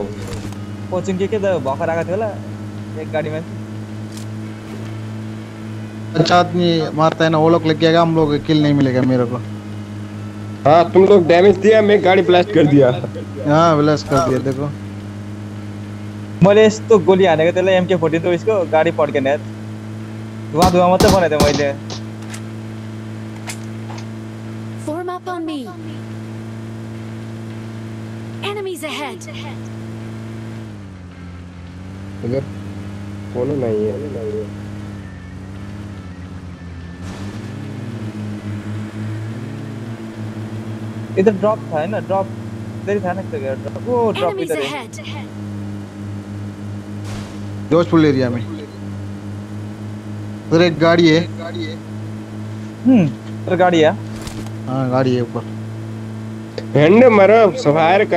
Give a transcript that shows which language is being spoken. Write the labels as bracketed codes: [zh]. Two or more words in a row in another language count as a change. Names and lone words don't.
[ne] कोचिङ के त भर्खर आएको थियो होला एक गाडीमा। [hi] अच्छा आदमी मारता है ना, वो लोग लग गया, हम लोग किल नहीं मिलेगा मेरे को। हाँ तुम लोग डैमेज दिया, मैं गाड़ी ब्लास्ट कर दिया। हाँ विलास कर दिया देखो। [ne] मैले यस्तो गोली हानेको त्यसलाई MK14 त उसको गाडी पड्केन यार। धुवा धुवा मात्रै बनाइदिएँ मैले। [en] Form up on me! Enemies ahead! [hi] इधर कौन नहीं है? इधर ड्रप था हैन, ड्रप इधर था ना ड्रप। वो ड्रप [en] Enemies [hi] इधर है। [en] ahead! [hi] जोशपुर एरिया में उधर एक गाड़ी है। इधर गाड़ी है। हाँ गाड़ी है ऊपर। हैंड मरो सफायर कर।